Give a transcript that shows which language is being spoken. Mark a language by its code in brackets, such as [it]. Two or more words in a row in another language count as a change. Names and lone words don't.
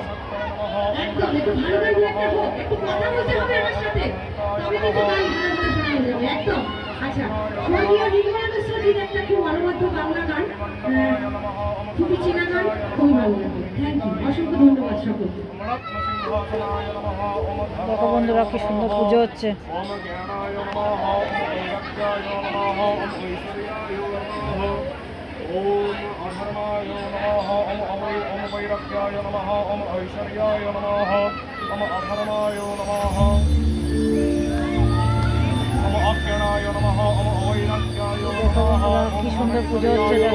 [bn] একদম একটু ভালো গান দু একটা হোক, একটু কথা বলতে হবে আমার সাথে, তবে কিন্তু গান ভালো করে শোনা হয়ে যাবে একদম। আচ্ছা, স্বর্গীয় নির্মলা মিশ্রজির একটা খুব অনবদ্য বাংলা গান, খুবই চেনা গান, খুবই ভালো লাগে। [en] thank you, [bn] অসংখ্য ধন্যবাদ সকলকে। দেখো বন্ধুরা কি সুন্দর পুজো হচ্ছে। [sa] ओम अधर्माय नमः ओम वैराग्याय नमः ओम ऐश्वर्याय नमः ओम अधर्माय नमः ओम अज्ञानाय नमः ओम वैराग्याय नमः [bn] কি সুন্দর পুজো হচ্ছে দেখো।